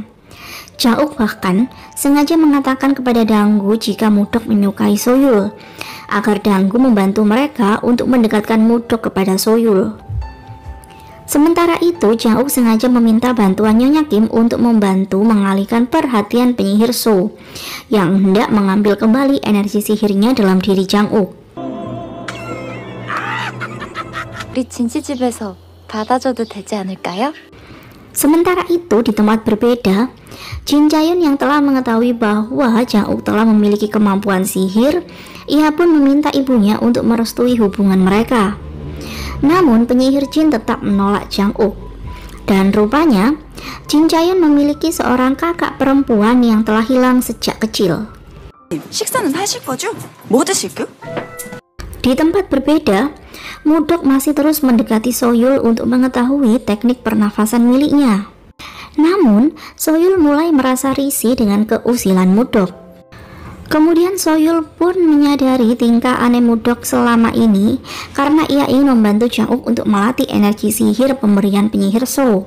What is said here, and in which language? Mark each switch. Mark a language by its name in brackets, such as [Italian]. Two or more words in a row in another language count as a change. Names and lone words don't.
[Indonesian] Jang-uk bahkan sengaja mengatakan kepada Danggu jika Mudok menyukai Soyul, agar Danggu membantu mereka untuk mendekatkan Mudok kepada Soyul. Sementara itu, Jang-uk sengaja meminta bantuan Nyonya Kim untuk membantu mengalihkan perhatian penyihir So yang hendak mengambil kembali energi sihirnya dalam diri Jang-uk. [Korean] 우리 진씨집에서 받아줘도 되지 않을까요? [Indonesian] Sementara itu, di tempat berbeda, Jin Jae-yun yang telah mengetahui bahwa Jang-uk telah memiliki kemampuan sihir, ia pun meminta ibunya untuk merestui hubungan mereka. Namun penyihir Jin tetap menolak Jang-uk. Dan rupanya Jin Jae-yun memiliki seorang kakak perempuan yang telah hilang sejak kecil. [Korean] 식사는 하실 거죠? 뭐 드실까요? [Indonesian] Di tempat berbeda, Mudok masih terus mendekati Soyul untuk mengetahui teknik pernafasan miliknya. Namun Soyul mulai merasa risih dengan keusilan Mudok. Kemudian Soyul pun menyadari tingkah aneh Mudok selama ini karena ia ingin membantu Jang-uk untuk melatih energi sihir pemberian penyihir So.